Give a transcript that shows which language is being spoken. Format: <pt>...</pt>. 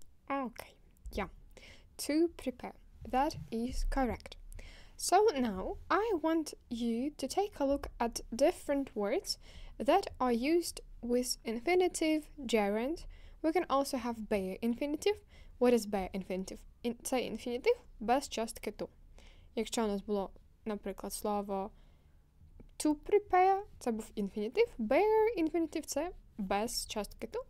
<en>Okay, yeah, to prepare. That is correct. So now I want you to take a look at different words that are used with infinitive, gerund. We can also have bare infinitive. What is bare infinitive?</en> <uk>Це інфінітив без частки to. Якщо у нас було, наприклад, слово</uk> <en>to prepare,</en> <uk>це був інфінітив.</uk> <en>Bare infinitive</en> <uk>– це без частки to.</uk>